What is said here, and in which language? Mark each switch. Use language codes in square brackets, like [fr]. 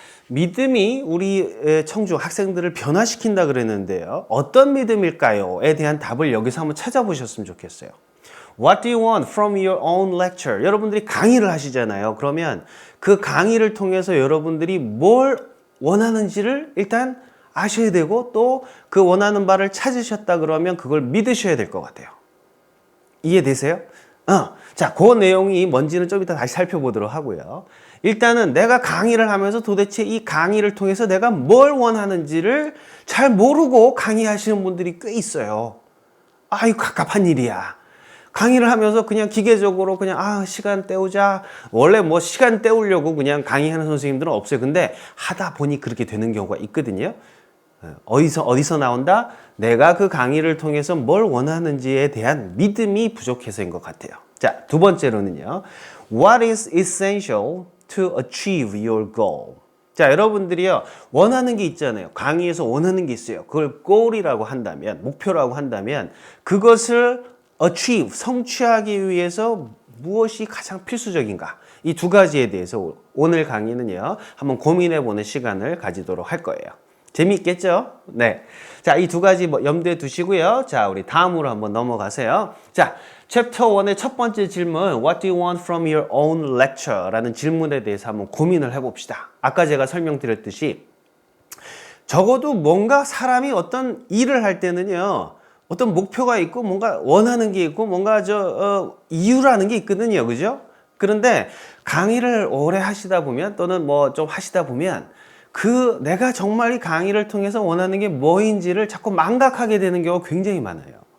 [ko] 믿음이 우리 청중 학생들을 변화시킨다 그랬는데요. 어떤 믿음일까요? 에 대한 답을 여기서 한번 찾아보셨으면 좋겠어요. [en] What do you want from your own lecture? [ko] 여러분들이 강의를 하시잖아요. 그러면 그 강의를 통해서 여러분들이 뭘 원하는지를 일단 아셔야 되고 또 그 원하는 바를 찾으셨다 그러면 그걸 믿으셔야 될 것 같아요. 이해되세요? 자, 그 내용이 뭔지는 좀 이따 다시 살펴보도록 하고요. 일단은 내가 강의를 하면서 도대체 이 강의를 통해서 내가 뭘 원하는지를 잘 모르고 강의하시는 분들이 꽤 있어요. 이거 갑갑한 일이야. 강의를 하면서 그냥 기계적으로 그냥 시간 때우자. 원래 뭐 시간 때우려고 그냥 강의하는 선생님들은 없어요. 근데 하다 보니 그렇게 되는 경우가 있거든요. 어디서 나온다? 내가 그 강의를 통해서 뭘 원하는지에 대한 믿음이 부족해서인 것 같아요. 자, 두 번째로는요. [en] What is essential to achieve your goal? [ko] 자, 여러분들이요. 원하는 게 있잖아요. 강의에서 원하는 게 있어요. 그걸 goal이라고 한다면, 목표라고 한다면 그것을 achieve, 성취하기 위해서 무엇이 가장 필수적인가? 이 두 가지에 대해서 오늘 강의는요. 한번 고민해보는 시간을 가지도록 할 거예요. 재미있겠죠? 네. 자, 이 두 가지 염두에 두시고요. 자, 우리 다음으로 한번 넘어가세요. 자, 챕터 1의 첫 번째 질문, [en] What do you want from your own lecture? [ko] 라는 질문에 대해서 한번 고민을 해봅시다. 아까 제가 설명드렸듯이 적어도 뭔가 사람이 어떤 일을 할 때는요. 어떤 목표가 있고 뭔가 원하는 게 있고 뭔가 이유라는 게 있거든요. 그죠? 그런데 강의를 오래 하시다 보면 또는 뭐 좀 하시다 보면 내가 정말 이 강의를 통해서 원하는 게 뭐인지를 자꾸 망각하게 되는 경우가 굉장히 많아요.